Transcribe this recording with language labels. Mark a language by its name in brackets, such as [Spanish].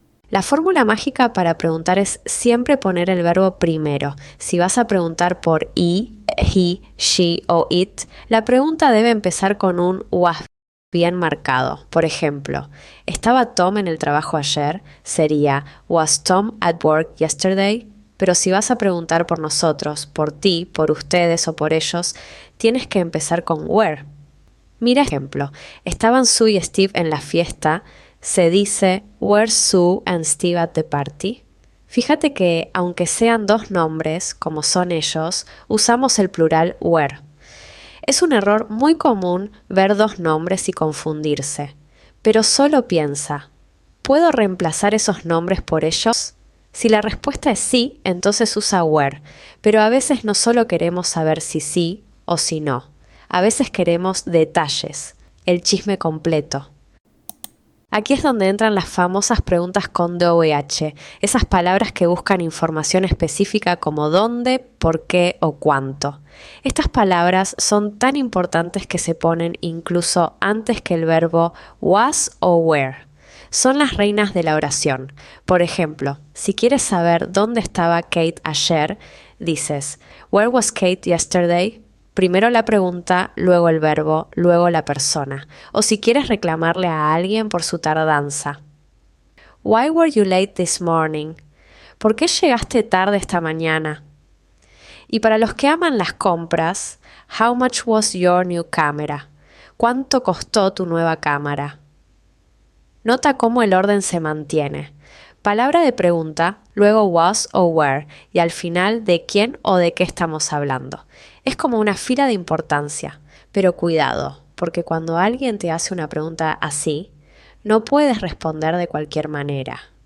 [Spanish] La fórmula mágica para preguntar es siempre poner el verbo primero. Si vas a preguntar por he, she o it, la pregunta debe empezar con un was bien marcado. Por ejemplo, ¿estaba Tom en el trabajo ayer? Sería [English] Was Tom at work yesterday? [Spanish] Pero si vas a preguntar por nosotros, por ti, por ustedes o por ellos, tienes que empezar con where. Mira ejemplo, ¿estaban Sue y Steve en la fiesta? Se dice [English] Were Sue and Steve at the party? [Spanish] Fíjate que, aunque sean 2 nombres, como son ellos, usamos el plural were. Es un error muy común ver 2 nombres y confundirse. Pero solo piensa, ¿puedo reemplazar esos nombres por ellos? Si la respuesta es sí, entonces usa were, pero a veces no solo queremos saber si sí o si no. A veces queremos detalles, el chisme completo. Aquí es donde entran las famosas preguntas con DOH, esas palabras que buscan información específica como dónde, por qué o cuánto. Estas palabras son tan importantes que se ponen incluso antes que el verbo was o were. Son las reinas de la oración. Por ejemplo, si quieres saber dónde estaba Kate ayer, dices, [English] Where was Kate yesterday? [Spanish] Primero la pregunta, luego el verbo, luego la persona. O si quieres reclamarle a alguien por su tardanza. [English] Why were you late this morning? [Spanish] ¿Por qué llegaste tarde esta mañana? Y para los que aman las compras, [English] How much was your new camera? [Spanish] ¿Cuánto costó tu nueva cámara? Nota cómo el orden se mantiene. Palabra de pregunta, luego was o were, y al final de quién o de qué estamos hablando. Es como una fila de importancia, pero cuidado, porque cuando alguien te hace una pregunta así, no puedes responder de cualquier manera.